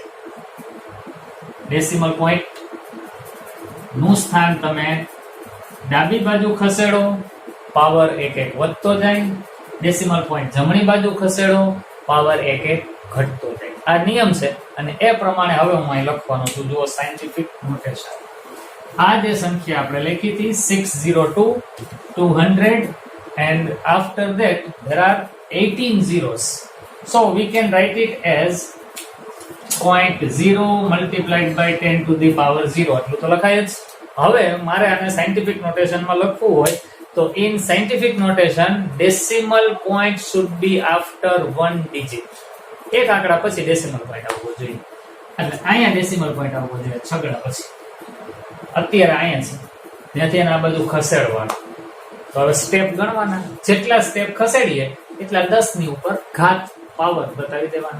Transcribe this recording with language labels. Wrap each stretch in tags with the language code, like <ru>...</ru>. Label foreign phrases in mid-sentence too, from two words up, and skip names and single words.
<en>decimal point</en> <gu>નું સ્થાન તમે ડાબી બાજુ ખસેડો, પાવર 1 વધતો જાય.</gu> <en>decimal point</en> <gu>જમણી બાજુ ખસેડો, પાવર 1 ઘટતો જાય. આ નિયમ છે અને એ પ્રમાણે હવે હું અહીં લખવાનો છું. જુઓ</gu> <en>scientific notation.</en> <gu>આ જે સંખ્યા આપણે લખી હતી 602, 200</gu> <en>and after that there are 18 zeros. So we can write it as 0.0 multiplied by 10⁻0.</en> <gu>એટલું તો લખાય જ. હવે મારે આને</gu> <en>scientific notation</en> <gu>લખવું હોય તો</gu> <en>in scientific notation decimal point should be after 1 digit.</en> <gu>એક આંકડા પછી</gu> <en>decimal point</en> <gu>આવવો જોઈએ. એટલે અહીંયા</gu> <en>decimal point</en> <gu>આવવો જોઈએ છગડા પછી. અત્યારે અહીંયા છે, ત્યાંથી આ બાજુ ખસેડવાનું. તો હવે સ્ટેપ ગણવાના, જેટલા સ્ટેપ ખસેડીએ એટલા 10 ની ઉપર ઘાત પાવર બતાવી દેવાના.</gu>